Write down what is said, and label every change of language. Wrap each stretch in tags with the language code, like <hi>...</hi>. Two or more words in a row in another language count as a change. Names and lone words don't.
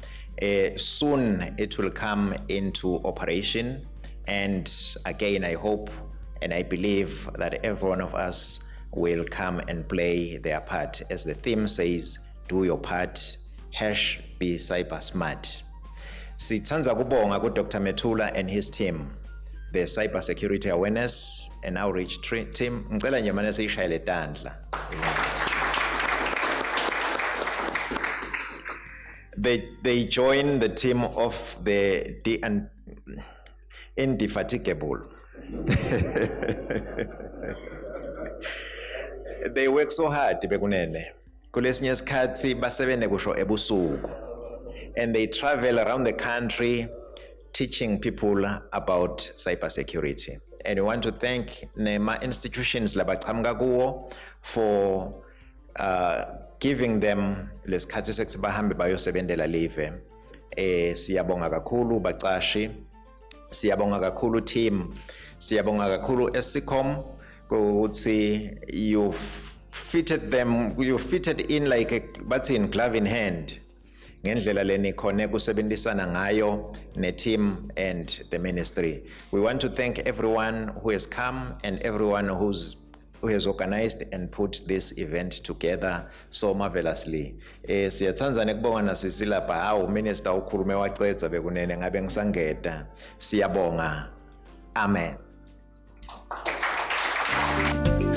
<en>Soon it will come into operation, and again I hope and I believe that every one of us will come and play their part. As the theme says, do your part, #be cyber smart.</en> <ss>Sithanza kubonga Dr.</ss> <en>Metula and his team, the Cybersecurity Awareness and Outreach Team.</en> <ss>Ngicela nje manje siyishayele tandla.</ss> <en>They join the team of the indefatigable. They work so hard bekunene.</en> <ss>Kulesinye isikhathi basebenza kusho ebusuku.</ss> <en>And they travel around the country teaching people about cybersecurity. And we want to thank NEMA institutions</en> <ss>labaqhamuka kuwo</ss> <en>for giving them</en> <ss>lesikhathi sekuthi bahambe bayosebenzela live. Siyabonga kakhulu baqashi, siyabonga kakhulu team, siyabonga kakhulu Escom ukuthi</ss> <en>you fitted in like a button, glove in hand.</en> <ss>Ngendlela leni khone kusebenzisana ngayo ne team</ss> <en>and the ministry. We want to thank everyone who has come and everyone who has organized and put this event together so marvelously.</en> <ss>Siyathanza nekubonga nasisilapha hawu minister ukhulume wacetha bekunene ngabe ngisangeda. Siyabonga. Amen.</ss>